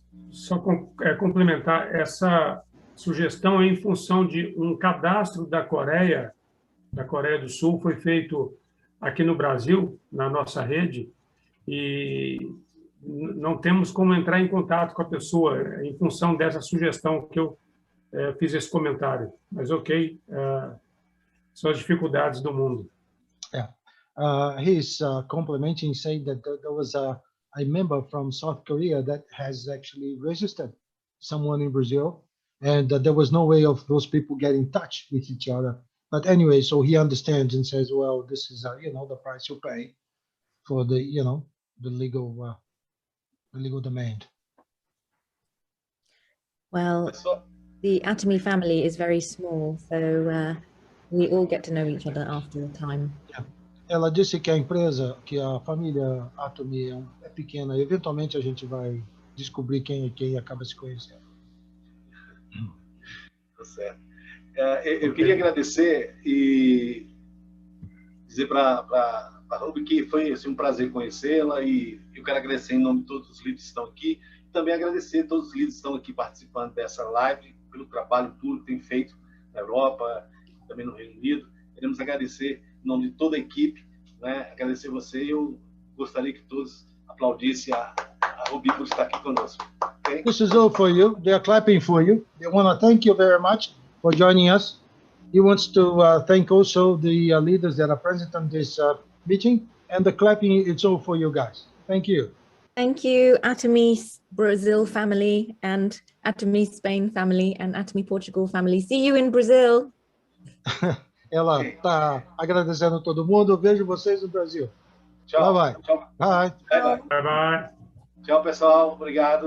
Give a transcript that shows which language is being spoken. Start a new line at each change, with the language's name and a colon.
Portuguese: Só complementar, essa sugestão é em função de um cadastro da Coreia do Sul, foi feito aqui no Brasil, na nossa rede, e não temos como entrar em contato com a pessoa em função dessa sugestão que eu fiz esse comentário. Mas ok, são as dificuldades do mundo.
English: He's complimenting, saying that there was a member from South Korea that has actually registered someone in Brazil, and that there was no way of those people getting in touch with each other. But anyway, so he understands and says, well, this is the price you pay for the the legal demand. Well, the Atomy family is very small, so we all get to know each other after a time.
Portuguese: Ela disse que a família Atomy é pequena, e eventualmente a gente vai descobrir quem é quem e acaba se conhecendo. Tá certo. Eu queria agradecer e dizer para a Ruby que foi assim, um prazer conhecê-la, e eu quero agradecer em nome de todos os líderes que estão aqui, e também agradecer a todos os líderes que estão aqui participando dessa live, pelo trabalho tudo que tem feito na Europa, também no Reino Unido. Queremos agradecer em nome de toda a equipe, né? Agradecer você, e eu gostaria que todos aplaudissem a Ruby por estar aqui conosco.
English: Okay? This is all for you. They are clapping for you. They want to thank you very much for joining us. He wants to thank also the leaders that are present on this meeting, and the clapping, it's all for you guys. Thank you. Thank you, Atomy Brazil family, and Atomy Spain family, and Atomy Portugal family. See you in Brazil.
Portuguese: Ela está agradecendo todo mundo. Eu vejo vocês no Brasil. Tchau.
English: Bye, bye.
Portuguese: Tchau.
English: Bye. Bye, bye. Bye, bye.
Portuguese: Tchau, pessoal. Obrigado.